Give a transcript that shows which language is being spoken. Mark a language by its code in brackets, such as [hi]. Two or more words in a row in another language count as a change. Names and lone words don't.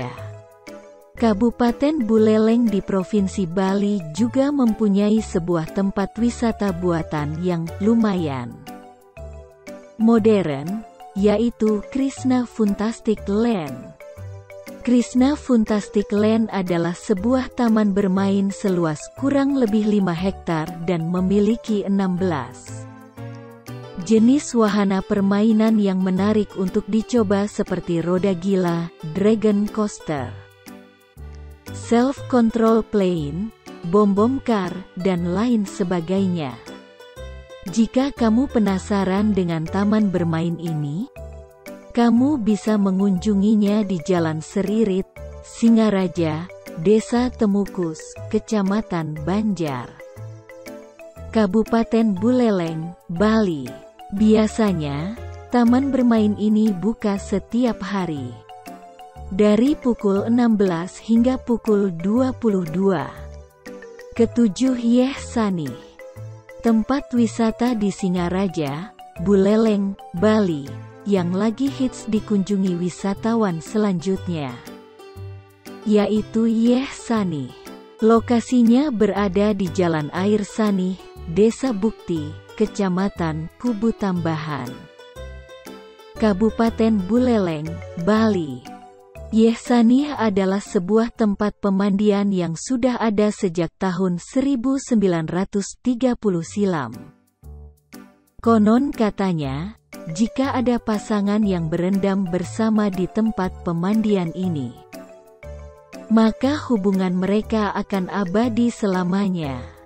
[id] Kabupaten Buleleng di Provinsi Bali juga mempunyai sebuah tempat wisata buatan yang lumayan modern, yaitu Krishna Fantastic Land. Krishna Fantastic Land adalah sebuah taman bermain seluas kurang lebih 5 hektar dan memiliki 16 jenis wahana permainan yang menarik untuk dicoba seperti roda gila, [en] dragon coaster, self-control plane, [id] bom-bom car, dan lain sebagainya. Jika kamu penasaran dengan taman bermain ini, kamu bisa mengunjunginya di Jalan Seririt, Singaraja, Desa Temukus, Kecamatan Banjar, Kabupaten Buleleng, Bali. Biasanya, taman bermain ini buka setiap hari, dari pukul 16 hingga pukul 22. Ketujuh, Yeh Sani. Tempat wisata di Singaraja, Buleleng, Bali, yang lagi hits dikunjungi wisatawan selanjutnya, yaitu Yeh Sani. Lokasinya berada di Jalan Air Sani, Desa Bukti, Kecamatan Kubu Tambahan, Kabupaten Buleleng, Bali. Yeh Sani adalah sebuah tempat pemandian yang sudah ada sejak tahun 1930 silam. Konon katanya, jika ada pasangan yang berendam bersama di tempat pemandian ini, maka hubungan mereka akan abadi selamanya.